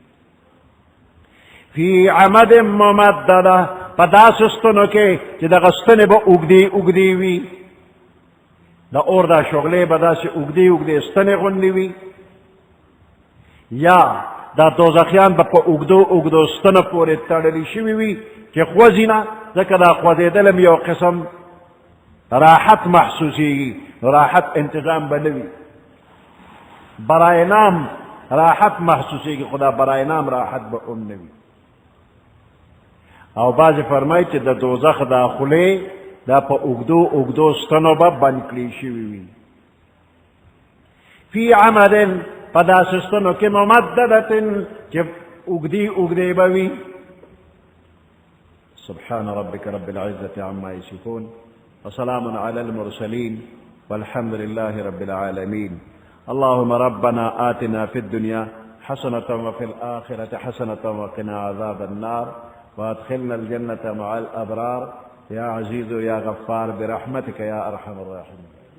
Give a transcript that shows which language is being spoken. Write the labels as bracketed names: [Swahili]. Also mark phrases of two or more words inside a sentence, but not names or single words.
[Arabic] فی عمد ممدده [Pashto] په داسې ستنو کې چې دغه ستنې به اوږدې اوږدې وي، د اور دا شغلې به داسې اوږدې اوږدې ستنې غوندې وي، یا دا دوزخیان به په اوږدو اوږدو ستنو پورې تړلي شوي وي چې خوځي نه، ځکه دا خوځېدل هم یو قسم راحت محسوسېږي، راحت انتظام به نه وي، [Persian] برای نام [Pashto] راحت محسوسېږي، خو دا [Persian] برای نام [Pashto] راحت به هم نه وي. او بعضې فرمایي چې د دوزخ دا خولې دا په اوږدو اوږدو ستنو به بند کړي شوي وي. [Arabic] فی عمد [Pashto] په داسې ستنو کې ممددة چې اوږدې اوږدې به وي. [Arabic] سبحان ربك رب العزة عما يصفون وسلام على المرسلين والحمد لله رب العالمين. اللهم ربنا آتنا في الدنيا حسنة وفي الآخرة حسنة وقنا عذاب النار وادخلنا الجنة مع الأبرار يا عزيز يا غفار برحمتك يا أرحم الراحمين.